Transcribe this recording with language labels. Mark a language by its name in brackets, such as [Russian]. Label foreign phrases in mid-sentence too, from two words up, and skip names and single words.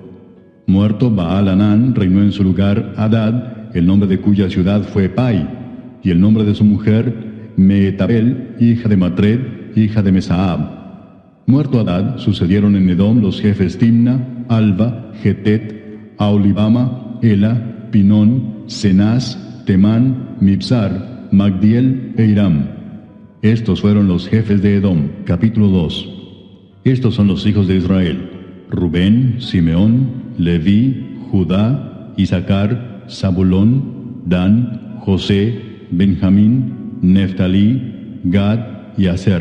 [Spanish] Muerto Baal-Hanán, reinó en su lugar Hadad, el nombre de cuya ciudad fue Pai, y el nombre de su mujer Mehetabel, hija de Matred, hija de Mesaab. Muerto Hadad, sucedieron en Edom los jefes Timna, Alba, Getet, Aolibama, Ela, Pinón, Cenaz, Temán, Mibsar, Magdiel e Hiram. Estos fueron los jefes de Edom. Capítulo 2. Estos son los hijos de Israel: Rubén, Simeón, Leví, Judá, Isaacar, Zabulón, Dan, José, Benjamín, Neftalí, Gad y Aser.